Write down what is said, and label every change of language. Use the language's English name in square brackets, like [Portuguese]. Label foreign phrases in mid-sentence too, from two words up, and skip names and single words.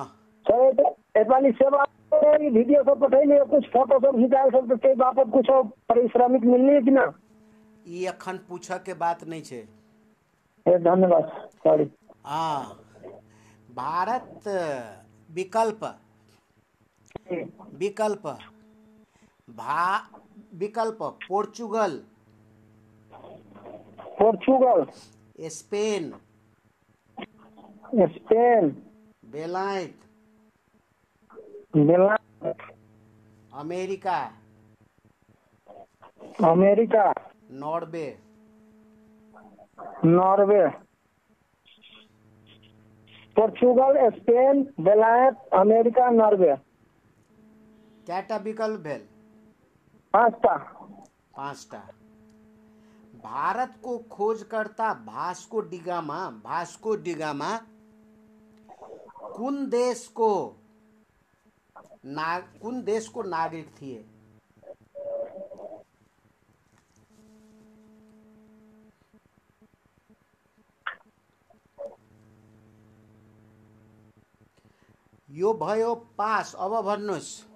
[Maithili] तो एतवाली सेवा वीडियो सब पठैले, कुछ फोटो सब खिंचाए सब के बापत कुछ पारिश्रमिक मिलनी कि ना? ई अखन पूछे के बात नहीं छे। धन्यवाद। सॉरी। हाँ, भारत विकल्प विकल्प विकल्प पोर्चुगल, पोर्चुगल, स्पेन, स्पेन, बेलायत, बेलायत, अमेरिका, अमेरिका, नॉर्वे। नॉर्वे, पोर्चुगल, स्पेन, बेलायत, अमेरिका, नॉर्वे। कैटा विकल्प भेल? 5टा। 5टा। [Nepali] भारत को खोजकर्ता भास्को डिगामा कुन देश को नागरिक थिए? यो भयो पास। अब भन्नुस्।